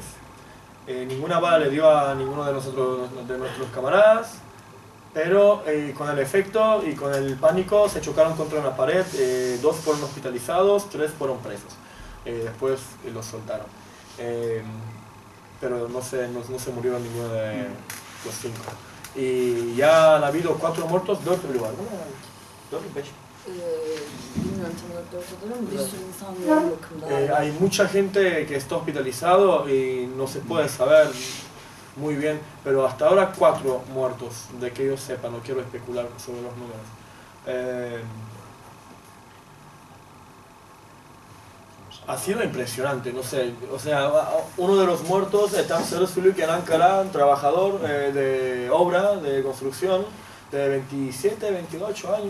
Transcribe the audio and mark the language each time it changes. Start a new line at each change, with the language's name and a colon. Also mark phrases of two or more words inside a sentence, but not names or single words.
Spanish: Ninguna bala le dio a ninguno de nuestros camaradas, pero con el efecto y con el pánico se chocaron contra una pared, 2 fueron hospitalizados, 3 fueron presos. Después los soltaron. Pero no se murieron ninguno de los 5. Y ya han habido 4 muertos, 2 lugar.
Turkish: Bilmiyorum tam olarak ortada ama bir sürü insan yoğun bakımda.
Spanish: Hay mucha gente que está hospitalizado y no se puede saber muy bien, pero hasta ahora 4 muertos, de que yo sepa, no quiero especular sobre los números. Ha sido impresionante, no sé, o sea, uno de los muertos está en Serosülük, en Ankara, un trabajador de obra, de construcción, de 27, 28 años.